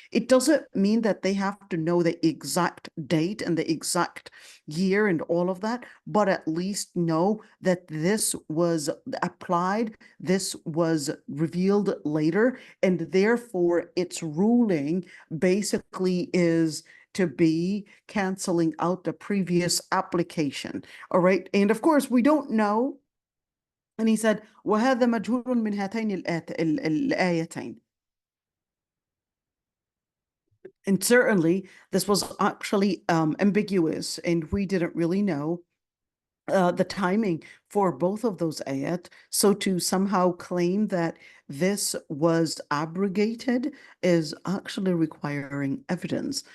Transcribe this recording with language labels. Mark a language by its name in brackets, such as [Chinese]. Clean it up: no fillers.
[English] It doesn't mean that they have to know the exact date and the exact year and all of that, but at least know that this was applied, this was revealed later, and therefore its ruling basically is to be canceling out the previous application. All right. And of course, we don't know. And he said, [Arabic] وَهَذَا مَجْهُولٌ مِنْ هَاتَيْنِ الْآيَتَيْنِ. [English] And certainly this was actually ambiguous, and we didn't really know the timing for both of those ayat. So to somehow claim that this was abrogated is actually requiring evidence.